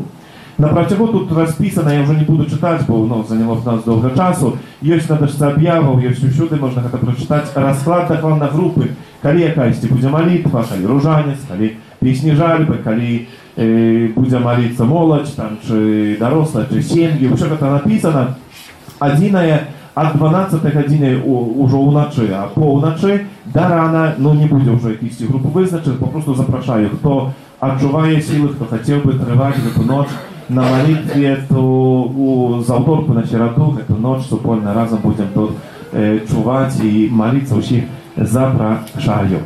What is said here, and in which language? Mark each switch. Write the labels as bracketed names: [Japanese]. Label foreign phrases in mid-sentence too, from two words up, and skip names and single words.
[Belarusian] На працягу тут распісана, я ўжо не буду чытаць, бо заняло нас доўга часу. Ёсць на дошцы аб'яваў, ёсць усюды, можна гэта прачытаць. Расклад дакладна групы, калі якасьці будзе малітва, калі ружанец, калі песні жальбы, калі будзе маліцца моладзь, там, чи дарослая, чи сем'і. Усё гэта напісана. Адзінае, ад 12 гадзіны ўжо ўначы, а поўначы да рана, не будзе ўжо якісьці групы вызначыць, папросту запрашаю, хто адчувае сілы, хто хацеў бы трываць гэту ноч на малітве, то з аўторку на сераду гэту ноч супольна разам будзем тут чуваць і маліцца, ўсіх запрашаю.